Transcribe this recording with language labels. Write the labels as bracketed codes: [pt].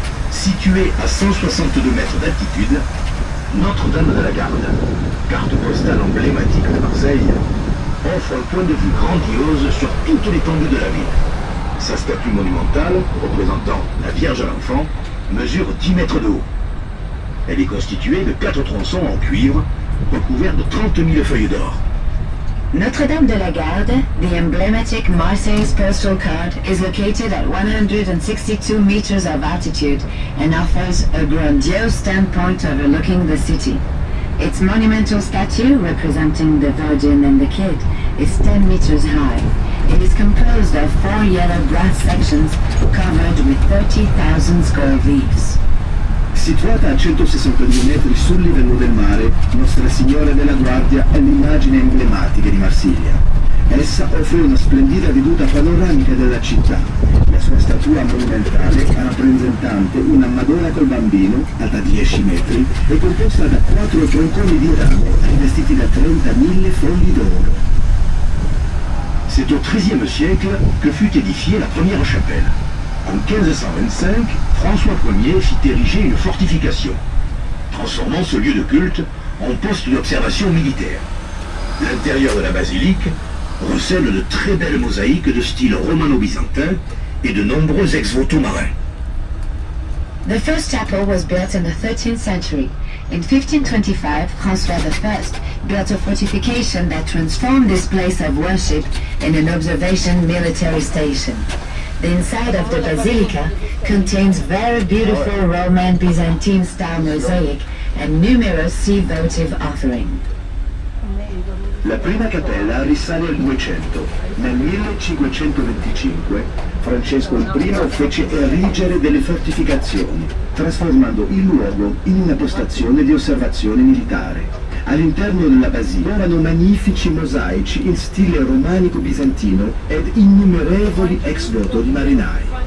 [fr] Située à 162 mètres d'altitude, Notre-Dame de la Garde, carte postale emblématique de Marseille, offre un point de vue grandiose sur toute l'étendue de la ville. Sa statue monumentale, représentant la Vierge à l'Enfant, mesure 10 mètres de haut. Elle est constituée de 4 tronçons en cuivre, recouverts de 30 000 feuilles d'or. [en] Notre-Dame de la Garde, the emblematic Marseille's postal card, is located at 162 meters of altitude and offers a grandiose standpoint overlooking the city. Its monumental statue, representing the Virgin and the Kid, is 10 meters high. It is composed of 4 yellow brass sections covered with 30,000 gold leaves. [it] Situata a 162 metri sul livello del mare, Nostra Signora della Guardia è l'immagine emblematica di Marsiglia. Essa offre una splendida veduta panoramica della città. La sua statua monumentale, rappresentante una Madonna col bambino, alta 10 metri, è composta da 4 tronconi di rame, rivestiti da 30.000 fogli d'oro. [fr] C'est au XIIIe siècle que fut édifiée la première chapelle. En 1525, François Ier fit ériger une fortification, transformant ce lieu de culte en poste d'observation militaire. L'intérieur de la basilique recèle de très belles mosaïques de style romano-byzantin et de nombreux ex-voto marins. [en] The first chapel was built in the 13th century. In 1525, François I built a fortification that transformed this place of worship in an observation military station. The inside of the basilica contains very beautiful Roman Byzantine style mosaic and numerous sea votive offerings. [it] La prima cappella risale al 200. Nel 1525 Francesco I fece erigere delle fortificazioni, trasformando il luogo in una postazione di osservazione militare. All'interno della basilica erano magnifici mosaici in stile romanico-bizantino ed innumerevoli ex voto di marinai.